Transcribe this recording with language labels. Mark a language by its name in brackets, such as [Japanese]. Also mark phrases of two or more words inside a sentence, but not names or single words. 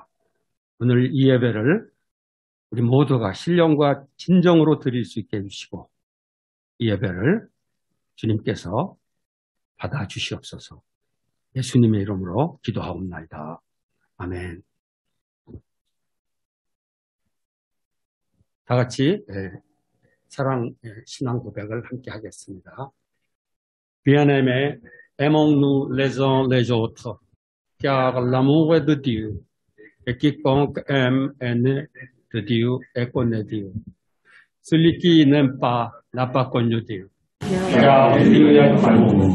[Korean] 오늘 이 예배를 우리 모두가 신령과 진정으로 드릴 수 있게 해주시고 이 예배를 주님께서 받아주시옵소서. 예수님의 이름으로 기도하옵나이다. 아멘. 다 같이 사랑 신앙 고백을 함께 하겠습니다. [French] Bien-aimés, aimons-nous les uns les autres, car l'amour est de Dieu, et quiconque aime est né de Dieu et connaît Dieu. Celui qui n'aime pas n'a pas connu Dieu, car Dieu est amour.